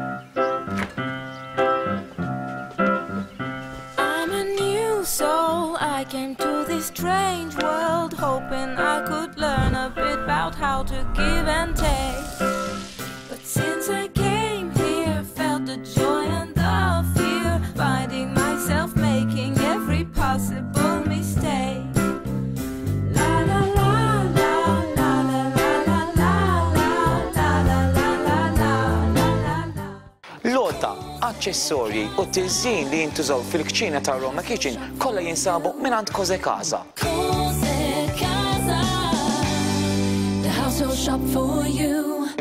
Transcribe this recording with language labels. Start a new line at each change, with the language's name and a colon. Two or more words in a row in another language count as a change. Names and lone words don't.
English: I'm a new soul, I came to this strange world, hoping I could learn a bit about how to give and take. But since I came here, felt the joy and the fear, finding myself making every possible mistake. La la la la la la la la la la la la la.
Maltese: Lota, aċċessorji u tiżjin li jintużaw fil-kċina ta' Aroma Kitchen kollha jinsabu mingħand Cose Casa. Cose Casa,
English: the household shop for you.